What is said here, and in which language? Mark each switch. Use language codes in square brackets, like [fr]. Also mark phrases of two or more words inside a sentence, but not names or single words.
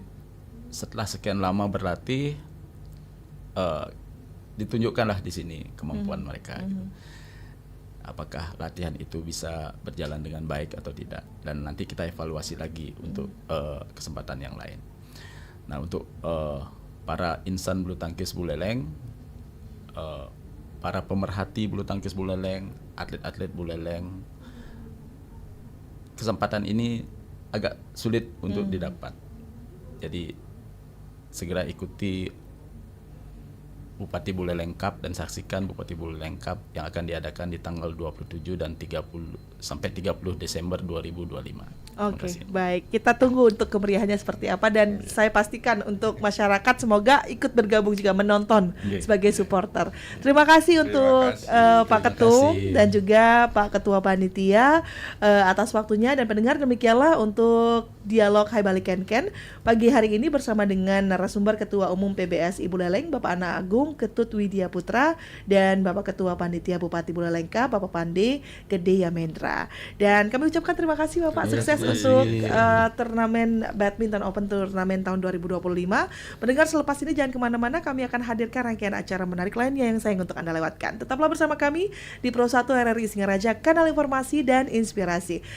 [id] Setelah sekian lama berlatih, ditunjukkanlah di sini kemampuan mereka. Gitu. Apakah latihan itu bisa berjalan dengan baik atau tidak, dan nanti kita evaluasi lagi untuk kesempatan yang lain. Nah untuk para insan bulu tangkis buleleng, para pemerhati bulu tangkis buleleng, atlet-atlet buleleng, kesempatan ini agak sulit untuk didapat. Jadi segera ikuti Bupati Buleleng Cup dan saksikan Bupati Buleleng Cup yang akan diadakan di tanggal 27 dan 30 sampai 30 Desember 2025. Oke, baik. Kita tunggu untuk kemeriahannya seperti apa, dan saya pastikan untuk masyarakat semoga ikut bergabung juga menonton sebagai supporter. Terima kasih untuk Pak Ketum dan juga Pak Ketua Panitia atas waktunya, dan pendengar, demikianlah untuk dialog Hai Bali Ken-Ken pagi hari ini bersama dengan narasumber Ketua Umum PBSI Buleleng Bapak Ana Agung Ketut Widya Putra dan Bapak Ketua Panitia Bupati Buleleng Cup Bapak Pande Gede Yamendra. Dan kami ucapkan terima kasih Bapak, sukses untuk turnamen Badminton Open turnamen tahun 2025. Mendengar selepas ini jangan kemana-mana, kami akan hadirkan rangkaian acara menarik lainnya yang sayang untuk Anda lewatkan. Tetaplah bersama kami di Pro 1 RRI Singaraja, kanal informasi dan inspirasi.